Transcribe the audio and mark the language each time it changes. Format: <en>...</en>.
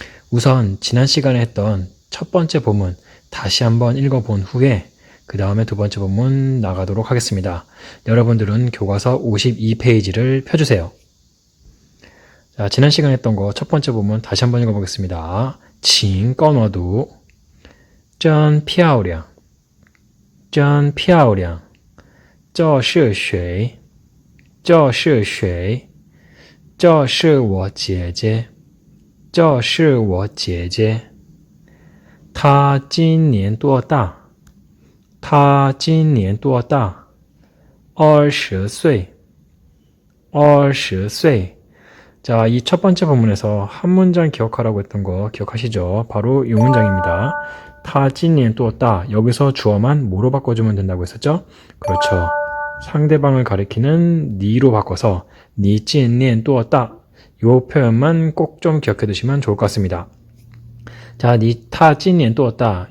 <ko>우선 지난 시간에 했던 첫 번째 본문 다시 한번 읽어본 후에 그 다음에 두 번째 본문 나가도록 하겠습니다. 여러분들은 교과서 52페이지를 펴주세요. 자, 지난 시간에 했던 거 첫 번째 본문 다시 한번 읽어보겠습니다.</ko> <zh>请跟我读真漂亮真漂亮这是谁这是谁这是我姐姐这是我姐姐她今年多大她今年多大20岁20岁</zh> <ko>자, 이 첫 번째 본문에서 한 문장 기억하라고 했던 거 기억하시죠? 바로 이 문장입니다. 타 찐니엔 또 따. 여기서 주어만 뭐로 바꿔주면 된다고 했었죠? 그렇죠. 상대방을 가리키는 니로 바꿔서 니 찐니엔 또 따. 요 표현만 꼭 좀 기억해 두시면 좋을 것 같습니다. 자, 니 타 찐니엔 또 따.</ko>